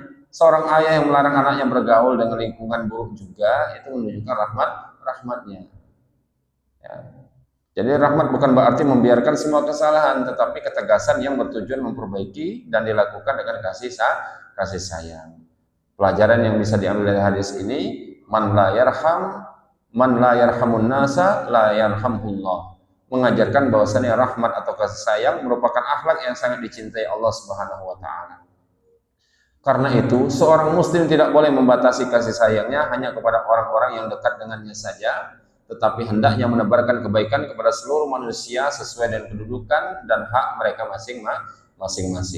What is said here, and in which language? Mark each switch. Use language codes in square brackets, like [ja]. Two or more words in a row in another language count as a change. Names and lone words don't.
[id] Seorang ayah yang melarang anaknya bergaul dengan lingkungan buruk juga itu menunjukkan rahmatnya. Ya. Jadi rahmat bukan berarti membiarkan semua kesalahan, tetapi ketegasan yang bertujuan memperbaiki dan dilakukan dengan kasih sayang. Pelajaran yang bisa diambil dari hadis ini, [ar] من لا يرحم الناس لا يرحمه الله. [id] Mengajarkan bahwasanya rahmat atau kasih sayang merupakan akhlak yang sangat dicintai Allah [ar] سبحانه وتعالى. [id] Karena itu, seorang muslim tidak boleh membatasi kasih sayangnya hanya kepada orang-orang yang dekat dengannya saja, tetapi hendaknya menebarkan kebaikan kepada seluruh manusia sesuai dengan kedudukan dan hak mereka masing-masing.